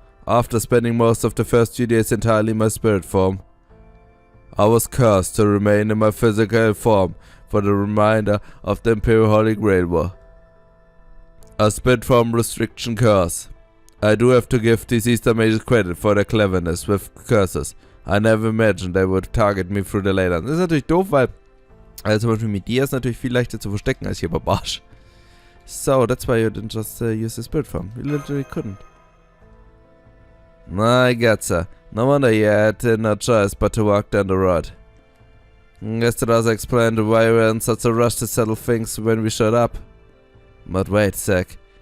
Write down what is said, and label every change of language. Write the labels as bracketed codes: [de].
[en] After spending most of the first few days entirely in my spirit form, I was cursed to remain in my physical form for the remainder of the Imperial Holy Grail War. A spirit form restriction curse. I do have to give these Easter mages credit for their cleverness with curses. I never imagined they would target me through the Leyline. [de] Das ist natürlich doof, weil zum Beispiel mit dir ist natürlich viel leichter zu verstecken als hier bei Barsch. [en] So, that's why you didn't just use the spirit form. You literally couldn't. I gotcha. No wonder you had no choice but to walk down the road. Guess that also explained why we were in such a rush to settle things when we showed up. But wait, Zack.